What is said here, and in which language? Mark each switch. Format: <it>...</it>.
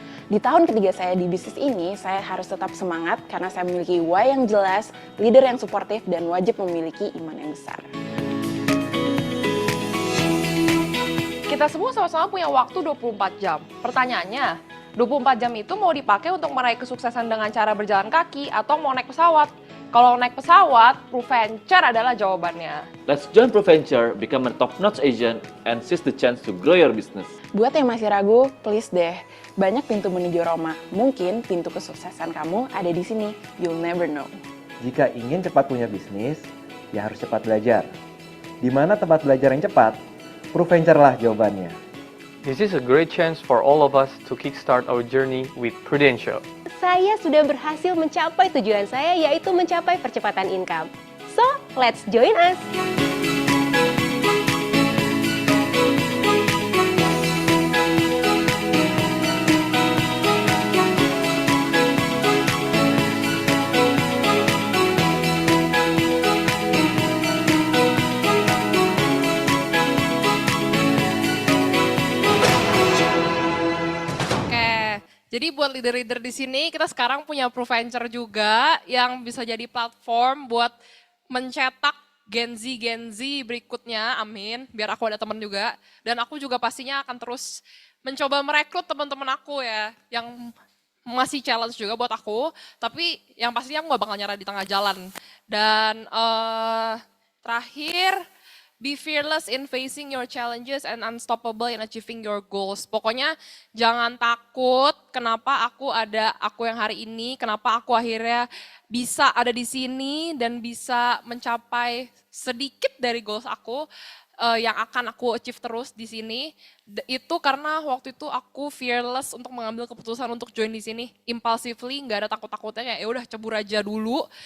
<id>Di tahun ketiga saya di bisnis ini, saya harus tetap semangat karena saya memiliki why yang jelas, leader yang suportif, dan wajib memiliki iman yang besar. Kita semua sama-sama punya waktu 24 jam. Pertanyaannya, 24 jam itu mau dipakai untuk meraih kesuksesan dengan cara berjalan kaki atau mau naik pesawat? Kalau naik pesawat, ProVenture adalah jawabannya.</id> <en>Let's join ProVenture, become a top-notch agent, and seize the chance to grow your business.</en> <id>Buat yang masih ragu, please deh. Banyak pintu menuju Roma. Mungkin pintu kesuksesan kamu ada di sini.</id> <en>You'll never know.</en> <id>Jika ingin cepat punya bisnis, ya harus cepat belajar. Di mana tempat belajar yang cepat? ProVenture lah jawabannya.</id> <en>This is a great chance for all of us to kickstart our journey with Prudential.</en> <id>Saya sudah berhasil mencapai tujuan saya, yaitu mencapai percepatan income.</id> <en>So, let's join us!</en> <id>Jadi buat leader-leader di sini, kita sekarang punya ProVenture juga yang bisa jadi platform buat mencetak Gen Z berikutnya, amin. Biar aku ada teman juga. Dan aku juga pastinya akan terus mencoba merekrut teman-teman aku ya, yang masih challenge juga buat aku. Tapi yang pastinya aku gak bakal nyerah di tengah jalan.</id> <en>Dan terakhir, be fearless in facing your challenges and unstoppable in achieving your goals.</en> <id>Pokoknya jangan takut kenapa aku yang hari ini, kenapa aku akhirnya bisa ada di sini dan bisa mencapai sedikit dari goals aku yang akan aku achieve terus di sini. Itu karena waktu itu aku fearless untuk mengambil keputusan untuk join di sini, impulsively, nggak ada takut-takutnya, kayak ya udah cebur aja dulu.</id>